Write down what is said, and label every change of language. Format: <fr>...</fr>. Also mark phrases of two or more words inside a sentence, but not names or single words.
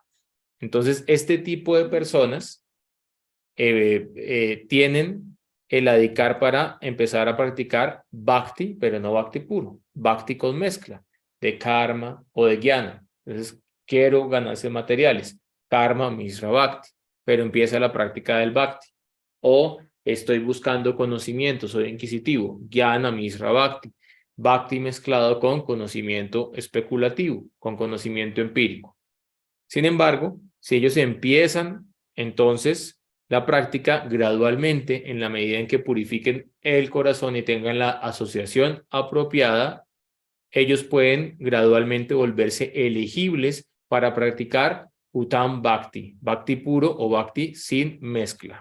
<es>Entonces, este tipo de personas tienen el adhikar para empezar a practicar Bhakti, pero no Bhakti puro, Bhakti con mezcla de karma o de jnana. Entonces, quiero ganancias materiales,</es> <sa>karma, misra, bhakti,</sa> <es>pero empieza la práctica del Bhakti. O estoy buscando conocimiento, soy inquisitivo,</es> <sa>jnana, misra, bhakti.</sa> <es>Bhakti mezclado con conocimiento especulativo, con conocimiento empírico. Sin embargo, si ellos empiezan entonces la práctica gradualmente, en la medida en que purifiquen el corazón y tengan la asociación apropiada, ellos pueden gradualmente volverse elegibles para practicar</es> <sa>Uttam Bhakti,</sa> <es>Bhakti puro o Bhakti sin mezcla.</es>